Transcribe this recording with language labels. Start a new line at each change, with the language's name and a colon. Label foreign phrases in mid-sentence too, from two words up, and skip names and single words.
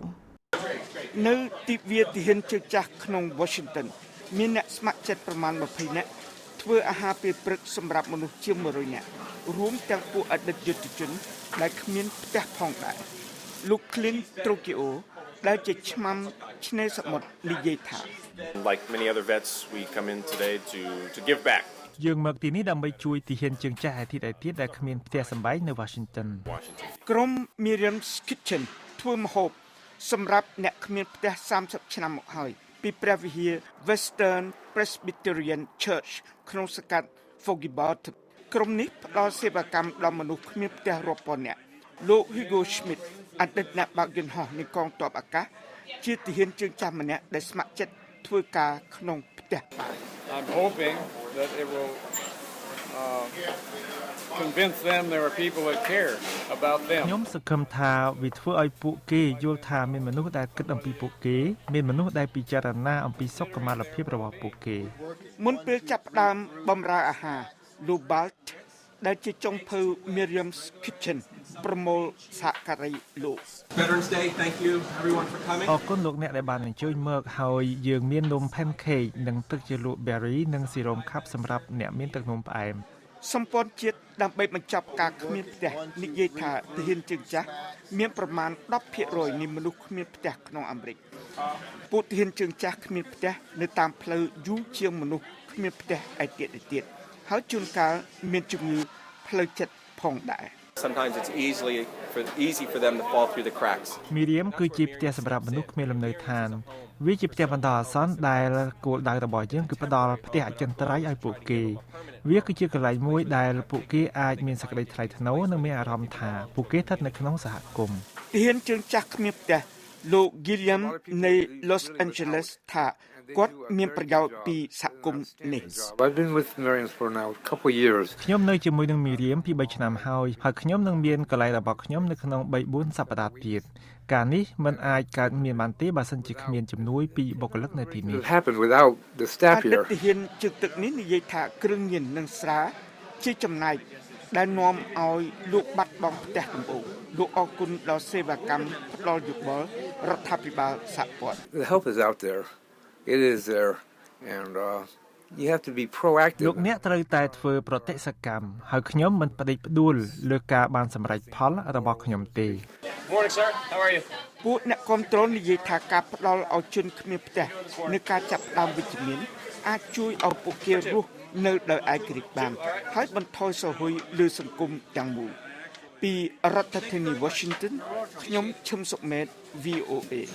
Khmer: នៅទិវាទាហានជើងចាស់ក្នុង Washington មានអ្នកស្ម័គ្រចិត្តប្រមាណ20នាក់ធ្វើអាហារពេលព្រឹកសម្រាប់មនុស្សជាង100នាក់រួមទាំងពួកអតីតយុទ្ធជនដែលគ្មានផ្ទះផងដែរលោក Clint Trujillo ដែលជាឆ្មាំឆ្នេរសមុទ្រនិយាយថា
English: Like many other vets we come in today to give back
Khmer: យើងមកទីនេះដើម្បីជួយទាហានជើងចាស់ឯទៀតដែលគ្មានផ្ទះសម្បែងនៅ Washington ក្រុម Miriam's Kitchen ធ្វើម្ហូបសម្រាប់អ្នកគ្មានផ្ទះ30ឆ្នាំមកហើយពីព្រះវិហារ Western Presbyterian Church ក្នុងសង្កាត់ Foggyboard ក្រុមនេះផ្ដល់សេវាកម្មដល់មនុស្សគ្មានផ្ទះរាប់ពាន់នាក់លោក Hugo Schmidt អតីតអ្នកបើកយន្តហោះនៃកងទ័ពអាកាសជាទាហានជើងចាស់ម្នាក់ដែលស្ម័គ្រចិត្តធ្វើការក្នុងផ្ទះបាយ
English: I'm hoping that it will convince them there are people that care about them
Khmer: ខ្ញុំសង្ឃឹមថាវាធ្វើឲ្យពួកគេយល់ថាមានមនុស្សដែលគិតអំពីពួកគេមានមនុស្សដែលពិចារណាអំពីសុខុមាលភាពរបស់ពួកគេ មុនពេលចាប់ផ្ដើមបម្រើអាហារលោក Balt ដែលជាចុងភៅ Miriam's Kitchen ប្រមូលសហការីលោក
English: Veterans Day thank you everyone for coming
Khmer: អរគុណលោកអ្នកដែលបានអញ្ជើញមកហើយយើងមាននំ pancake និងទឹកជ្រលក់ berry និងស៊ីរ៉ូមខាប់សម្រាប់អ្នកមានទឹកនោមផ្អែម សម្ព័ន្ធជាតិដើម្បីបញ្ចប់ការគ្មានផ្ទះនិយាយថាទាហានជើងចាស់មានប្រមាណ 10% នៃមនុស្សគ្មានផ្ទះក្នុងអាមេរិកពួកទាហានជើងចាស់គ្មានផ្ទះនៅតាមផ្លូវយូរជាងមនុស្សគ្មានផ្ទះឯទៀតហើយជួនកាលមានជំងឺផ្លូវចិត្តផងដែរ
English: Sometimes it's easy for them to fall through the cracks.
Khmer: Miriam គឺជាផ្ទះសម្រាប់មនុស្សគ្មានលំនៅឋានវាជាផ្ទះបណ្ដោះអាសន្នដែលគោលដៅរបស់យើងគឺផ្ដល់ផ្ទះអចិន្ត្រៃយ៍ឲ្យពួកគេវាគឺជាកន្លែងមួយដែលពួកគេអាចមានសេចក្តីថ្លៃថ្នូរនិងមានអារម្មណ៍ថាពួកគេស្ថិតនៅក្នុងសហគមន៍ ទាហានជើងចាស់គ្មានផ្ទះលោក Gilliam នៃ Los Angeles ថាគាត់មានប្រយោជន៍ពីសហគមន៍នេះ
English: I've been with Miriam for now a couple years
Khmer: ខ្ញុំនៅជាមួយនឹង Miriam ពី3ឆ្នាំហើយខ្ញុំនឹងមានកន្លែងរបស់ខ្ញុំនៅក្នុង 3-4 សប្តាហ៍ទៀតការនេះមិនអាចកើតមានបានទេបើសិនជាគ្មានជំនួយពីបុគ្គលិកនៅទីនេះ
English: happen without the staff here
Khmer: ទាហានជើងទឹកនេះនិយាយថាគ្រឿងញៀននិងស្រាជាចំណែកដែលនាំឲ្យលោកបាត់បង់ផ្ទះដំបូងលោកអរគុណដល់សេវាកម្មផ្ដល់យោបល់រដ្ឋាភិបាលសហព័ន្ធ
English: The help is out there It is there and you have to be proactive
Khmer: លោកអ្នកត្រូវតែធ្វើប្រតិសកម្មហើយខ្ញុំមិនផ្ដេកផ្ដួលលើការបានសម្រេចផលរបស់ខ្ញុំទេ
English: Morning sir how are you
Khmer: ពួកអ្នកគ្រប់គ្រងនិយាយថាការផ្ដល់ឲ្យជនគ្មានផ្ទះនៅការចាប់ផ្ដើមវិជ្ជមានអាចជួយឲ្យពួកគេរស់នៅដោយឯករាជ្យបានហើយបន្ថយសហគមន៍លើសង្គមទាំងមូលពីរដ្ឋធានី Washington ខ្ញុំឈឹមសុមេត VOA